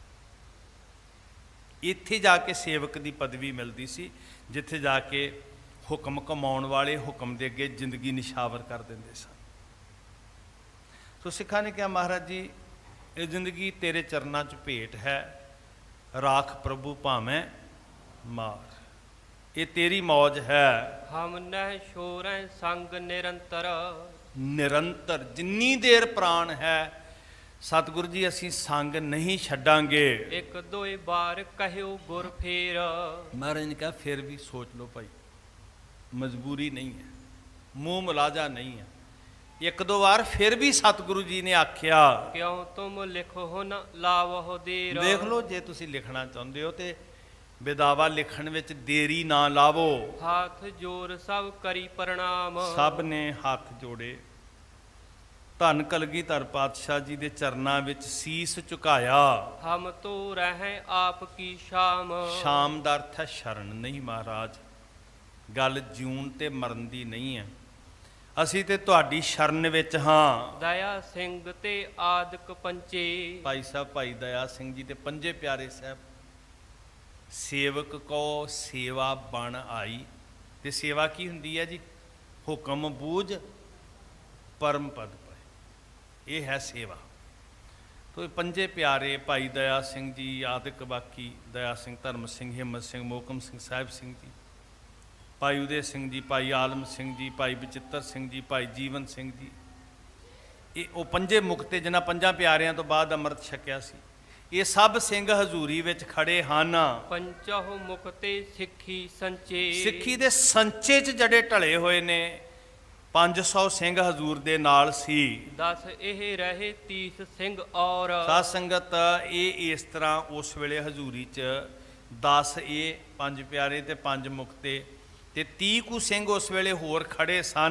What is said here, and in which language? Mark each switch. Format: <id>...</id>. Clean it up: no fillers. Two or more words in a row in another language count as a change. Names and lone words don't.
<pa>ਇੱਥੇ ਜਾ ਕੇ ਸੇਵਕ ਦੀ ਪਦਵੀ ਮਿਲਦੀ ਸੀ, ਜਿੱਥੇ ਜਾ ਕੇ ਹੁਕਮ ਕਮਾਉਣ ਵਾਲੇ ਹੁਕਮ ਦੇ ਅੱਗੇ ਜ਼ਿੰਦਗੀ ਨਿਸ਼ਾਵਰ ਕਰ ਦਿੰਦੇ ਸਨ। ਸੋ ਸਿੱਖਾਂ ਨੇ ਕਿਹਾ, ਮਹਾਰਾਜ ਜੀ ਇਹ ਜ਼ਿੰਦਗੀ ਤੇਰੇ ਚਰਨਾਂ 'ਚ ਭੇਟ ਹੈ, ਰਾਖ ਪ੍ਰਭੂ ਭਾਵੇਂ ਮਾਰ। ਇਹ ਤੇਰੀ ਮੌਜ ਹੈ।</pa> <hi>हम नह छोरै संग निरंतर।</hi> <pa>ਨਿਰੰਤਰ ਜਿੰਨੀ ਦੇਰ ਪ੍ਰਾਣ ਹੈ ਸਤਿਗੁਰੂ ਜੀ ਅਸੀਂ ਸੰਗ ਨਹੀਂ ਛੱਡਾਂਗੇ।</pa> <hi>एक दोए बार कहो गुर फेर।</hi> <pa>ਮਹਾਰਾਜ ਨੇ ਕਿਹਾ ਫਿਰ ਵੀ ਸੋਚ ਲਓ ਭਾਈ, ਮਜਬੂਰੀ ਨਹੀਂ ਹੈ, ਮੂੰਹ ਮੁਲਾਜ਼ਾ ਨਹੀਂ ਹੈ। ਇੱਕ ਦੋ ਵਾਰ ਫਿਰ ਵੀ ਸਤਿਗੁਰੂ ਜੀ ਨੇ ਆਖਿਆ,</pa> <hi>क्यों तुम लिखो न लावहो देर।</hi> <pa>ਦੇਖ ਲਓ ਜੇ ਤੁਸੀਂ ਲਿਖਣਾ ਚਾਹੁੰਦੇ ਹੋ ਤੇ ਵਿਦਾਵਾ ਲਿਖਣ ਵਿੱਚ ਦੇਰੀ ਨਾ ਲਾਵੋ।</pa> <hi>हाथ जोर सब करी प्रणाम।</hi> <pa>ਸਭ ਨੇ ਹੱਥ ਜੋੜੇ, ਧੰਨ ਕਲਗੀਧਰ ਪਾਤਸ਼ਾਹ ਜੀ ਦੇ ਚਰਨਾਂ ਵਿੱਚ ਸੀਸ ਝੁਕਾਇਆ।</pa> <hi>हम तो रहें आपकी शाम।</hi> <pa>ਸ਼ਾਮ ਦਾ ਅਰਥ ਹੈ ਸ਼ਰਨ। ਨਹੀਂ ਮਹਾਰਾਜ, ਗੱਲ ਜਿਉਣ ਤੇ ਮਰਨ ਦੀ ਨਹੀਂ ਹੈ। ਅਸੀਂ ਤੇ ਤੁਹਾਡੀ ਸ਼ਰਨ ਵਿੱਚ ਹਾਂ।</pa> <hi>दया सिंह ते आदक पंचे।</hi> <pa>ਭਾਈ ਸਾਹਿਬ ਭਾਈ ਦਇਆ ਸਿੰਘ ਜੀ ਤੇ ਪੰਜੇ ਪਿਆਰੇ ਸਾਹਿਬ,</pa> <hi>सेवक को सेवा बन आई।</hi> <pa>ਤੇ ਸੇਵਾ ਕੀ ਹੁੰਦੀ ਹੈ ਜੀ? ਹੁਕਮ ਬੂਝ ਪਰਮ ਪਦ ਪਾਏ, ਇਹ ਹੈ ਸੇਵਾ। ਤੋ ਇਹ ਪੰਜੇ ਪਿਆਰੇ ਭਾਈ ਦਇਆ ਸਿੰਘ ਜੀ, ਆਦਿਕ ਬਾਕੀ ਦਇਆ ਸਿੰਘ, ਧਰਮ ਸਿੰਘ, ਹਿੰਮਤ ਸਿੰਘ, ਮੋਹਕਮ ਸਿੰਘ, ਸਾਹਿਬ ਸਿੰਘ ਜੀ, ਭਾਈ ਉਦੇ ਸਿੰਘ ਜੀ, ਭਾਈ ਆਲਮ ਸਿੰਘ ਜੀ, ਭਾਈ ਬਚਿੱਤਰ ਸਿੰਘ ਜੀ, ਭਾਈ ਜੀਵਨ ਸਿੰਘ ਜੀ, ਇਹ ਉਹ ਪੰਜੇ ਮੁਕਤੇ ਜਿਨ੍ਹਾਂ ਪੰਜਾਂ ਪਿਆਰਿਆਂ ਤੋਂ ਬਾਅਦ ਅੰਮ੍ਰਿਤ ਛਕਿਆ ਸੀ। ਇਹ ਸਭ ਸਿੰਘ ਹਜ਼ੂਰੀ ਵਿੱਚ ਖੜੇ ਹਨ।</pa> <hi>पंचह मुक्ते सिखी संचे।</hi> <pa>ਸਿੱਖੀ ਦੇ ਸੰਚੇ 'ਚ ਜੜੇ ਢਲੇ ਹੋਏ ਨੇ। 500 ਸਿੰਘ ਹਜ਼ੂਰ ਦੇ ਨਾਲ ਸੀ। 10 ਇਹ ਰਹੇ 30 ਸਿੰਘ ਔਰ। ਸਾਧ ਸੰਗਤ ਇਹ ਇਸ ਤਰ੍ਹਾਂ ਉਸ ਵੇਲੇ ਹਜ਼ੂਰੀ 'ਚ 10 ਇਹ ਪੰਜ ਪਿਆਰੇ ਤੇ 5 ਮੁਕਤੇ ਤੇ 30 ਕੁ ਸਿੰਘ ਉਸ ਵੇਲੇ ਹੋਰ ਖੜੇ ਸਨ।</pa>